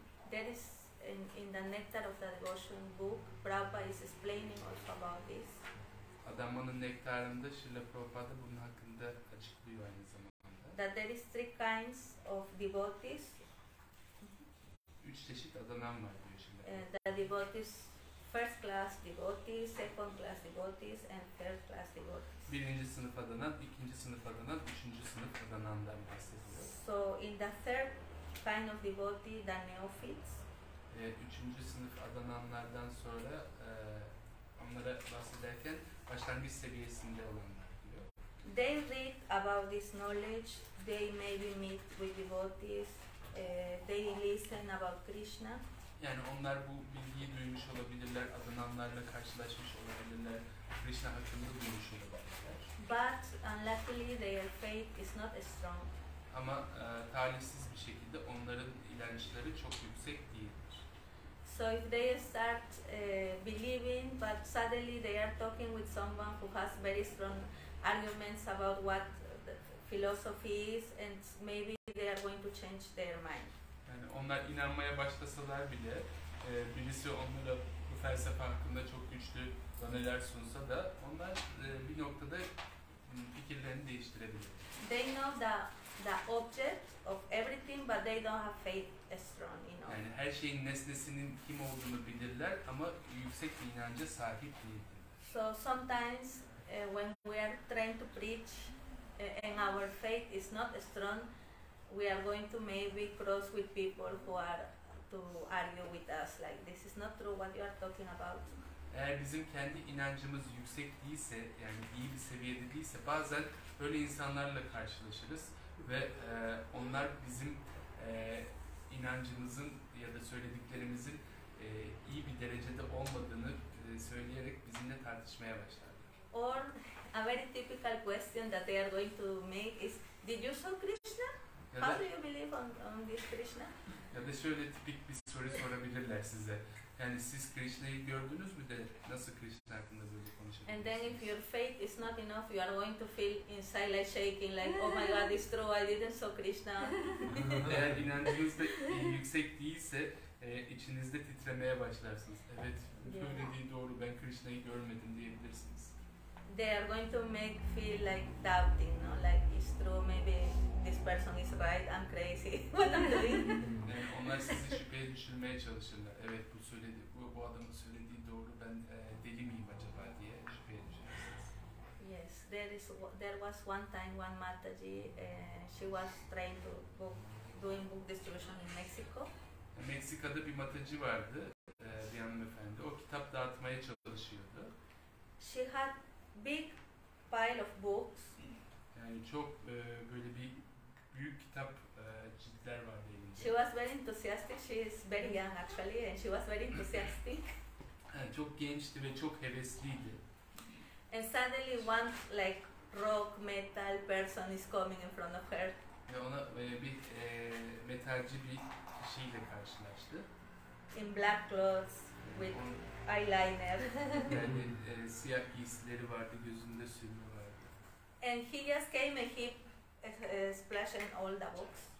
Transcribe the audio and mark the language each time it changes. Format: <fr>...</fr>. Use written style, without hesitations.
<en>there is in the Nectar of the Devotion book, Prabhupada is explaining also about this.</en> <tr>Adanmanın nektarında Srila Prabhupada bunun hakkında açıklıyor aynı zamanda.</tr> <en>That there is three kinds of devotees.</en> <tr>3 çeşit adanan var diyor şimdi.</tr> <en>The devotees, first class devotees, second class devotees, and third class devotees.</en> <tr>Birinci sınıf adanan, ikinci sınıf adanan, üçüncü sınıf adanandan bahsediyor.</tr> <en>So in the third kind of devotee, the neophytes.</en> <tr>Üçüncü sınıf adananlardan sonra onlara bahsederken başlangıç seviyesinde olanlar diyor.</tr> <en>They read about this knowledge, they maybe meet with devotees, they listen about Krishna.</en> <tr>Yani onlar bu bilgiyi duymuş olabilirler, adananlarla karşılaşmış olabilirler, Krishna hakkında duymuş olabilirler.</tr> <en>But unluckily their faith is not strong.</en> <tr>Ama talihsiz bir şekilde onların inançları çok yüksek değildir.</tr> <en>So if they start believing, but suddenly they are talking with someone who has very strong arguments about what the philosophy is, and maybe they are going to change their mind.</en> <tr>Yani onlar inanmaya başlasalar bile birisi onlara bu felsefe hakkında çok güçlü doneler sunsa da onlar bir noktada fikirlerini değiştirebilir.</tr> <en>They know the object of everything, but they don't have faith strong enough.</en> <tr>Yani her şeyin nesnesinin kim olduğunu bilirler ama yüksek bir inanca sahip değildirler.</tr> <en>So sometimes when we are trying to preach and our faith is not strong, we are going to maybe cross with people who are to argue with us like this is not true what you are talking about.</en> <tr>Eğer bizim kendi inancımız yüksek değilse, yani iyi bir seviyede değilse bazen böyle insanlarla karşılaşırız ve onlar bizim inancımızın ya da söylediklerimizin iyi bir derecede olmadığını söyleyerek bizimle tartışmaya başlarlar.</tr> <en>Or a very typical question that they are going to make is, did you saw Krishna?</en> <tr>Ya</tr> <en>How</en> <tr>da,</tr> <en>do you believe on this Krishna?</en> <tr>ya da şöyle tipik bir soru sorabilirler size. Yani siz Krishna'yı gördünüz mü de nasıl Krishna hakkında böyle konuşabilirsiniz?</tr> <en>And then if your faith is not enough, you are going to feel inside like shaking, like, oh my God, it's true, I didn't saw Krishna.</en> <tr>Eğer inancınız da yüksek değilse içinizde titremeye başlarsınız. Evet, söylediği doğru, ben Krishna'yı görmedim diyebilirsiniz.</tr> <en>They are going to make feel like doubting, no? Like it's true, maybe this person is right, I'm crazy, what I'm doing.</en> <tr>Yani onlar sizi şüpheye düşürmeye çalışırlar. Evet, bu adamın söylediği doğru, ben deli miyim acaba diye şüpheye düşersiniz.</tr> <en>Yes, there was one time one Mataji, she was trying to doing book distribution in Mexico.</en> <tr>Meksika'da bir matacı vardı, bir hanımefendi. O kitap dağıtmaya çalışıyordu.</tr> <en>She had big pile of books.</en> <tr>Yani çok böyle bir büyük kitap ciltler vardı elinde.</tr> <en>She was very enthusiastic. She is very young actually, and she was very enthusiastic.</en> <tr>Yani çok gençti ve çok hevesliydi.</tr> <en>And suddenly one like rock metal person is coming in front of her.</en> <tr>Ve ona bir metalci bir kişiyle karşılaştı.</tr> <en>In black clothes with eyeliner.</en> <tr>Yani siyah giysileri vardı, gözünde sürme vardı.</tr> <en>And he just came and he splashed in all the books.</en>